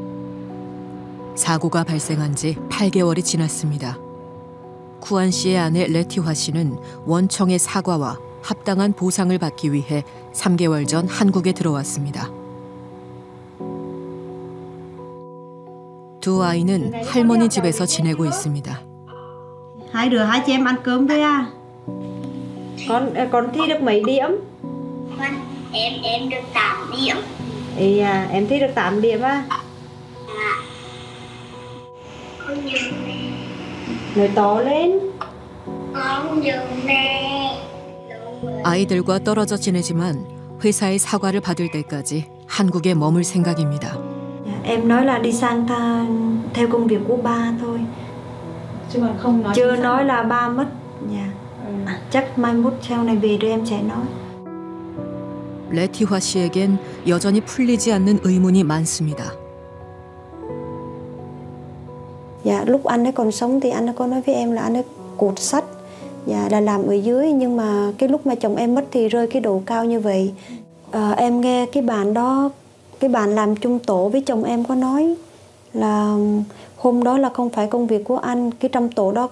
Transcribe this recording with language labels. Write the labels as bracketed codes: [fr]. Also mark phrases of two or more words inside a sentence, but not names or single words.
[ko] 사고가 발생한 지 8개월이 지났습니다. 쿠안 씨의 아내 레티화 씨는 원청의 사과와 합당한 보상을 받기 위해 3개월 전 한국에 들어왔습니다. 두 아이는 할머니 집에서 지내고 있습니다. [vi] Hai đứa hai chị em ăn cơm thôi à? Con thi được mấy điểm? Em được 8 điểm. Em thi được 8 điểm à? Con nhớ mẹ. Nói to lên. Con nhớ mẹ. [ko] 아이들과 떨어져 지내지만 회사의 사과를 받을 때까지 한국에 머물 생각입니다. [vi] Em nói là đi sang theo công việc của ba thôi. Chứ còn không nói. Chưa nói là ba mất. Chắc mai mốt sau này về rồi em sẽ nói. [ko] 레티화 씨에겐 여전히 풀리지 않는 의문이 많습니다. [vi] Dạ, lúc anh ấy còn sống thì anh ấy có nói với em là anh ấy cột sắt, dạ, là làm ở dưới, nhưng mà cái lúc mà chồng em mất thì rơi cái độ cao như vậy. Em nghe cái bạn đó, cái bạn làm chung tổ với chồng em có nói là hôm đó là không phải công việc của anh, cái trong tổ đó